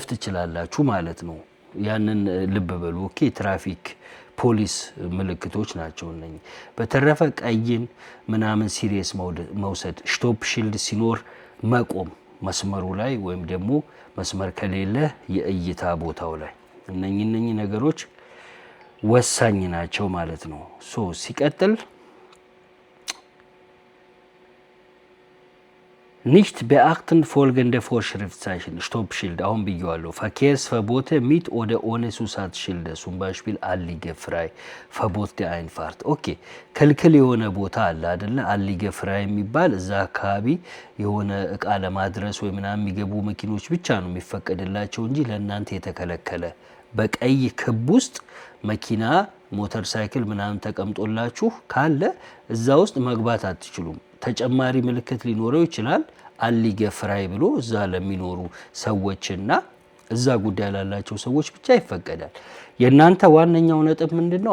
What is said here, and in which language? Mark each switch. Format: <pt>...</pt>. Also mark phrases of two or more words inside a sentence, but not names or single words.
<am>ትችላላችሁ ማለት ነው። ያንን ልብ በሉ። ኦኬ ትራፊክ ፖሊስ ምልክቶች ናቸው እነኚህ። በተረፈ ቀይን ምናምን ሲሪየስ መውሰድ፣</am> <de>Stopp Schild</de> <am>ሲኖር መቆም መስመሩ ላይ ወይም ደግሞ መስመር ከሌለ የእይታ ቦታው ላይ እነኚህ ነገሮች ወሳኝ ናቸው ማለት ነው። ሲቀጥል</am> <de>nicht beachten folgende Vorschriftzeichen, Stoppschild,</de> <am>አሁን ብየዋለሁ።</am> <de>Verkehrsverbote mit oder ohne Zusatzschilder, zum Beispiel allligefrei, Verbot der Einfahrt.</de> <am>ኦኬ ክልክል የሆነ ቦታ አለ አይደለ? allligefrei የሚባል እዛ አካባቢ የሆነ እቃ ለማድረስ ወይ ምናምን የሚገቡ መኪኖች ብቻ ነው የሚፈቀድላቸው እንጂ ለእናንተ የተከለከለ በቀይ ክብ ውስጥ መኪና ሞተር ሳይክል ምናምን ተቀምጦላችሁ ካለ እዛ ውስጥ መግባት አትችሉም። ተጨማሪ ምልክት ሊኖረው ይችላል allligefrei ብሎ እዛ ለሚኖሩ ሰዎችና እዛ ጉዳይ ላላቸው ሰዎች ብቻ ይፈቀዳል። የእናንተ ዋነኛው ነጥብ ምንድነው?</am>